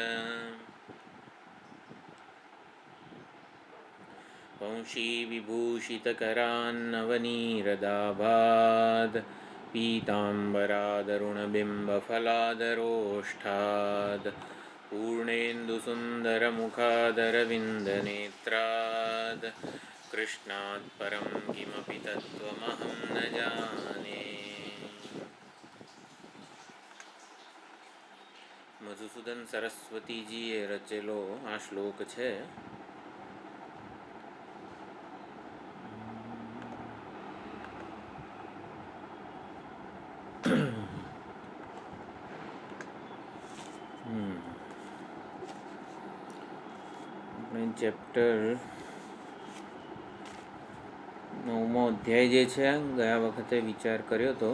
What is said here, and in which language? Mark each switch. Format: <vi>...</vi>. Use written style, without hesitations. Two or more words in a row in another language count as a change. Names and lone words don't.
<sa>वंशीविभूषितकरान्नवनीरदाभाद् पीताम्बरादरुणबिम्बफलादरोष्ठाद् पूर्णेन्दुसुन्दरमुखादरविन्दनेत्राद् कृष्णात् परं किमपि तत्त्वमहं न जाने।</sa> <gu>મધુસૂદન સરસ્વતીજીએ રચેલો આ શ્લોક છે. આપણે ચેપ્ટર 9મો અધ્યાય જે છે ગયા વખતે વિચાર કર્યો હતો.</gu>